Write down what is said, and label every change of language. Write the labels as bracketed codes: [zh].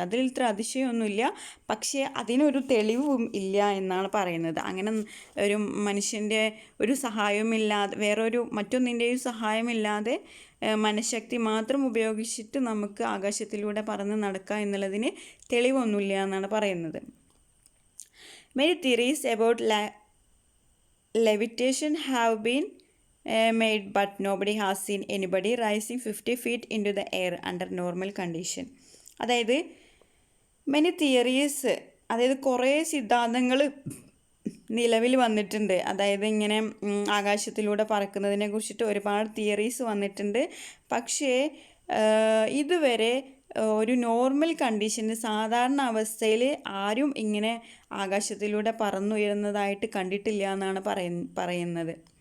[ml] അതിൽ ഇത്ര അതിശയമൊന്നുമില്ല, പക്ഷേ അതിനൊരു തെളിവും ഇല്ല എന്നാണ് പറയുന്നത്. അങ്ങനെ ഒരു മനുഷ്യൻ്റെ ഒരു സഹായമില്ലാതെ, മറ്റൊന്നിൻ്റെയും സഹായമില്ലാതെ മനഃശക്തി മാത്രം ഉപയോഗിച്ചിട്ട് നമുക്ക് ആകാശത്തിലൂടെ പറന്ന് നടക്കുക എന്നുള്ളതിന് തെളിവൊന്നുമില്ല എന്നാണ് പറയുന്നത്. [en] Many theories about levitation have been made, but nobody has seen anybody rising 50 feet into the air under normal condition. [ml] അതായത് മെനി തിയറീസ്, അതായത് കുറേ സിദ്ധാന്തങ്ങൾ നിലവിൽ വന്നിട്ടുണ്ട്. അതായത് ഇങ്ങനെ ആകാശത്തിലൂടെ പറക്കുന്നതിനെ കുറിച്ചിട്ട് ഒരുപാട് തിയറീസ് വന്നിട്ടുണ്ട്. പക്ഷേ ഇതുവരെ ഒരു നോർമൽ കണ്ടീഷന്, സാധാരണ അവസ്ഥയിൽ ആരും ഇങ്ങനെ ആകാശത്തിലൂടെ പറന്നുയരുന്നതായിട്ട് കണ്ടിട്ടില്ല എന്നാണ് പറയുന്നത്.